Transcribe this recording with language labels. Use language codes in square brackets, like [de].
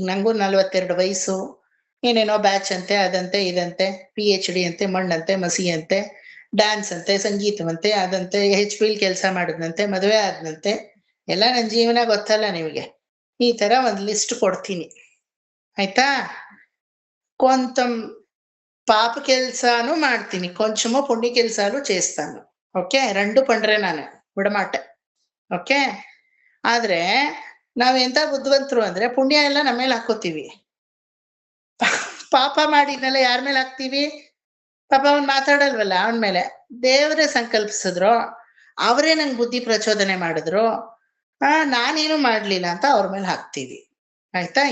[kn] ನಂಗೂ 42 ವಯಸ್ಸು, ಏನೇನೋ ಬ್ಯಾಚ್ ಅಂತೆ, ಅದಂತೆ ಇದಂತೆ, PhD ಅಂತೆ, ಮಣ್ಣಂತೆ ಮಸಿ ಅಂತೆ, ಡ್ಯಾನ್ಸ್ ಅಂತೆ, ಸಂಗೀತವಂತೆ, ಅದಂತೆ, HP ಕೆಲಸ ಮಾಡಿದಂತೆ, ಮದುವೆ ಆದಂತೆ, ಎಲ್ಲ ನನ್ನ ಜೀವನ ಗೊತ್ತಲ್ಲ ನಿಮಗೆ. ಈ ತರ ಒಂದು ಲಿಸ್ಟ್ ಕೊಡ್ತೀನಿ, ಆಯ್ತಾ? [te] కొంచెం పాప కెల్సాను [kn] ಮಾಡ್ತೀನಿ, [te] కొంచెము పుణ్య కెల్సాలు చేస్తాను. [kn] ಓಕೆ, 2 ಪಂಡ್ರೆ ನಾನು ಬಿಡಮಾಟೆ. ಓಕೆ, ಆದ್ರೆ ನಾವೆಂತ ಬುದ್ಧಿವಂತರು ಅಂದ್ರೆ ಪುಣ್ಯ ಎಲ್ಲ ನಮ್ಮ ಮೇಲೆ ಹಾಕೋತೀವಿ, ಪಾಪ ಮಾಡಿದ್ನೆಲ್ಲ ಯಾರ ಮೇಲೆ ಹಾಕ್ತೀವಿ? ಪಾಪ ಅವ್ನು ಮಾತಾಡಲ್ವಲ್ಲ, ಅವನ ಮೇಲೆ. ದೇವರೇ ಸಂಕಲ್ಪಿಸಿದ್ರು, ಅವರೇ ನಂಗೆ ಬುದ್ಧಿ ಪ್ರಚೋದನೆ ಮಾಡಿದ್ರು, ನಾನೇನು ಮಾಡ್ಲಿಲ್ಲ ಅಂತ ಅವ್ರ ಮೇಲೆ ಹಾಕ್ತೀವಿ. ಆಯ್ತಾ?